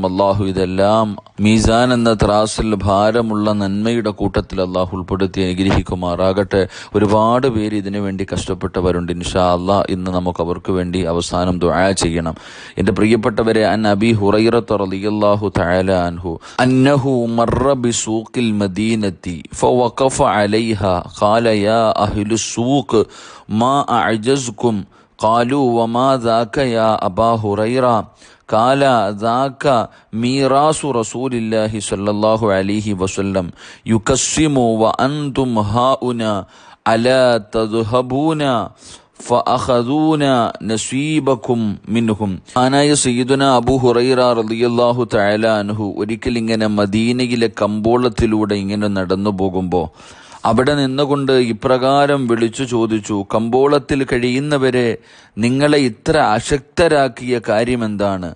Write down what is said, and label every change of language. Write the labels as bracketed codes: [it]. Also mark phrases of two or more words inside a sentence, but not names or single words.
[ml] അല്ലാഹു ഇതെല്ലാം മീസാൻ എന്ന ത്രാസിൽ ഭാരമുള്ള നന്മയുടെ കൂട്ടത്തിൽ അല്ലാഹു ഉൾപ്പെടുത്തി അനുഗ്രഹിക്കുമാറാകട്ടെ. ഒരുപാട് പേര് ഇതിനു വേണ്ടി കഷ്ടപ്പെട്ടവരുണ്ട്. [ar] إن شاء الله [ml] ഇന്ന് നമുക്ക് അവർക്ക് വേണ്ടി അവസാനം ദുആ ചെയ്യണം. എൻ്റെ പ്രിയപ്പെട്ടവരെ, [ar] عن أبي هريرة رضي الله تعالى عنه أنه مر بسوق المدينة فوقف عليها قال يا أهل السوق ما أعجزكم قالوا وما ذاك يا أبا هريرة قال ذاك ميراث رسول الله صلى الله عليه وسلم يقسم وأنتم هؤلاء ألا تذهبون فتأخذون نصيبكم منهم. [ml] ആനായ [ar] سيدنا أبو هريرة رضي الله تعالى عنه [ml] ഒരിക്കൽ ഇങ്ങനെ മദീനയിലെ കമ്പോളത്തിലൂടെ ഇങ്ങനെ നടന്നു പോകുമ്പോൾ അവിടെ നിന്നുകൊണ്ട് ഇപ്രകാരം വിളിച്ചു ചോദിച്ചു, കമ്പോളത്തിൽ കഴിയുന്നവരെ നിങ്ങളെ ഇത്ര അശക്തരാക്കിയ കാര്യമെന്താണ്?